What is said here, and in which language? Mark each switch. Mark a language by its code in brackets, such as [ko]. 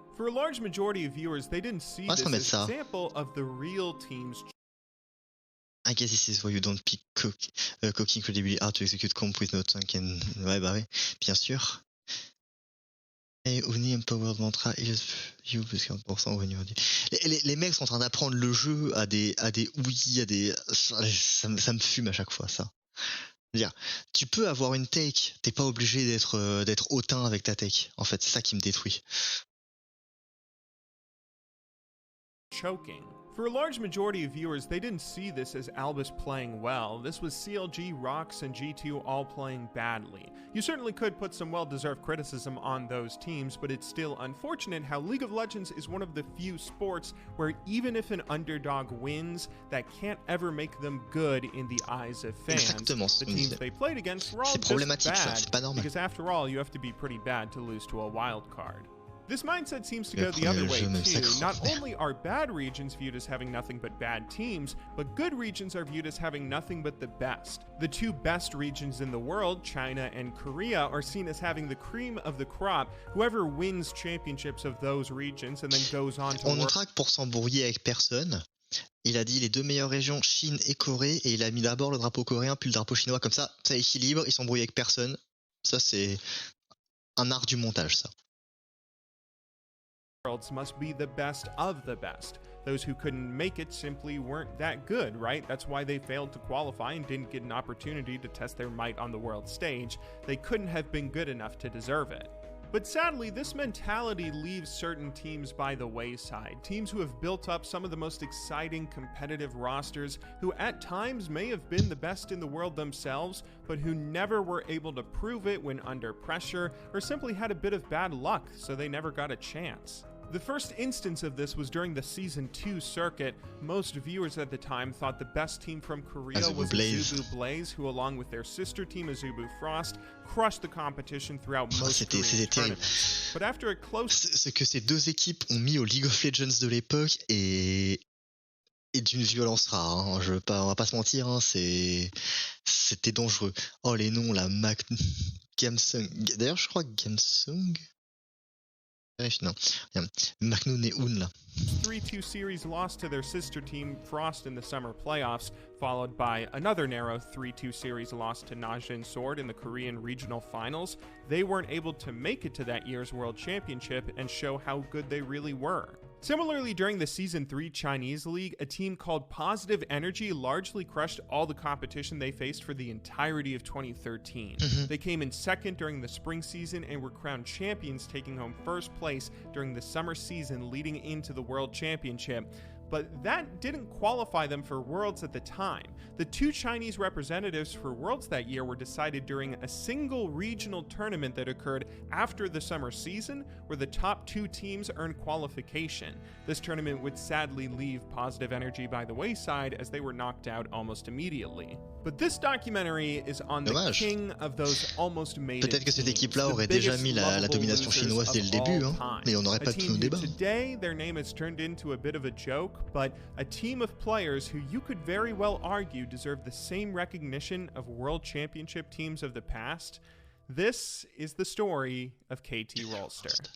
[en] For a large majority of viewers, they didn't see this as an example of the real teams. I guess this is why you don't pick cocky incredibly hard to execute comp with no tank and... [fr] Ouais bah oui, bien sûr. Et [en] Uni Empowered Mantra is you plus 40% when you're... [fr] Les mecs sont en train d'apprendre le jeu à des ouïes, à des... Ça me fume à chaque fois, ça. C'est-à-dire, tu peux avoir une take, t'es pas obligé d'être hautain avec ta take. En fait, c'est ça qui me détruit. [en] Choking. For a large majority of viewers, they didn't see this as Albus playing well. This was CLG, Rox, and G2 all playing badly. You certainly could put some well-deserved criticism on those teams, but it's still unfortunate how League of Legends is one of the few sports where even if an underdog wins, that can't ever make them good in the eyes of fans. The teams they played against were all just bad, because after all, you have to be pretty bad to lose to a wild card. This mindset seems to go the other way too. Not only are bad regions viewed as having nothing but bad teams, but good regions are viewed as having nothing but the best. The 2 best regions in the world, China and Korea, are seen as having the cream of the crop. Whoever wins championships of those regions and then goes on to [fr] On ne traque pour s'embrouiller avec personne. Il a dit les 2 meilleures régions, Chine et Corée, et il a mis d'abord le drapeau coréen puis le drapeau chinois, comme ça équilibre, il s'embrouille avec personne. Ça c'est un art du montage, ça. [en] Worlds must be the best of the best. Those who couldn't make it simply weren't that good, right? That's why they failed to qualify and didn't get an opportunity to test their might on the world stage. They couldn't have been good enough to deserve it. But sadly, this mentality leaves certain teams by the wayside. Teams who have built up some of the most exciting competitive rosters, who at times may have been the best in the world themselves, but who never were able to prove it when under pressure, or simply had a bit of bad luck, so they never got a chance. The first instance of this was during the Season 2 circuit. Most viewers at the time thought the best team from Korea was Azubu Blaze, who along with their sister team Azubu Frost, crushed the competition throughout most Korean tournaments. But after a close... [fr] Ce que ces 2 équipes ont mis au League of Legends de l'époque est d'une violence rare. Hein. On va pas se mentir, hein, c'était dangereux. Oh les noms là, Gamsung. D'ailleurs je crois que Gamsung... Non, Magnoun et Un là. [en] 3-2 series lost to their sister team Frost in the summer playoffs, followed by another narrow 3-2 series loss to Najin Sword in the Korean regional finals. They weren't able to make it to that year's World Championship and show how good they really were. Similarly, during the Season 3 Chinese League, a team called Positive Energy largely crushed all the competition they faced for the entirety of 2013. They came in second during the spring season and were crowned champions, taking home first place during the summer season leading into the World Championship. but that didn't qualify them for Worlds at the time. The 2 Chinese representatives for Worlds that year were decided during a single regional tournament that occurred after the summer season, where the top 2 teams earned qualification. This tournament would sadly leave Positive Energy by the wayside as they were knocked out almost immediately. But this documentary is on the king of those almost made it. [fr] Peut-être que cette équipe-là aurait déjà mis la domination chinoise dès le début, hein, mais on n'aurait pas tout le débat. [en] Today, their name has turned into a bit of a joke, but a team of players who you could very well argue deserve the same recognition of World Championship teams of the past. This is the story of KT Rolster.